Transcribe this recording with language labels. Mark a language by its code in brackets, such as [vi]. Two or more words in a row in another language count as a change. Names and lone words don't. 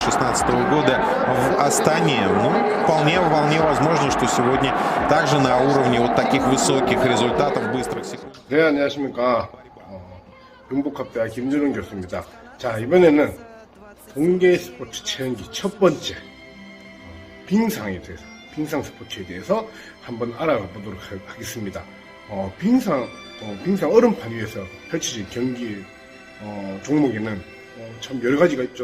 [ru] 2016 года в Астане. Ну, вполне возможно, что сегодня также на уровне вот таких высоких результатов, быстрых секунд. [ko] 네, 안녕하십니까. 경북학대 김준훈 교수입니다. 자, 이번에는 동계 스포츠 체험기 첫 번째 빙상에 대해서, 빙상 스포츠에 대해서 한번 알아가 보도록 하겠습니다. 빙상 얼음판 위에서 펼쳐진 경기 종목에는 참 여러 가지가 있죠.